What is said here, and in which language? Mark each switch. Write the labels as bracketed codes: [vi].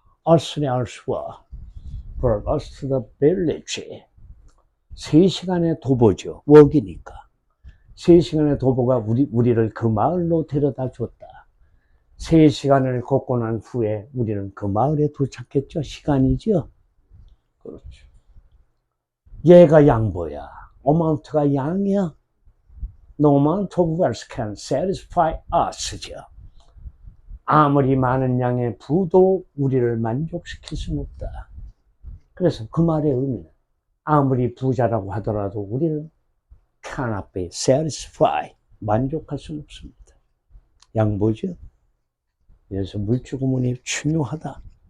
[en] Us네 Us와 brought us to the village. [ko] 3시간의 도보죠. walk이니까. 3시간의 도보가 우리를 그 마을로 데려다 줬다. 3시간을 걷고 난 후에 우리는 그 마을에 도착했죠. 시간이죠. 그렇죠. 얘가 양보야. amount가 양이야. [en] No amount of wealth can satisfy us죠. [ko] 아무리 많은 양의 부도 우리를 만족시킬 수는 없다. 그래서 그 말의 의미는 아무리 부자라고 하더라도 우리는 [en] cannot be satisfied. [ko] 만족할 수는 없습니다. 양보죠. 그래서 물주구문이 중요하다.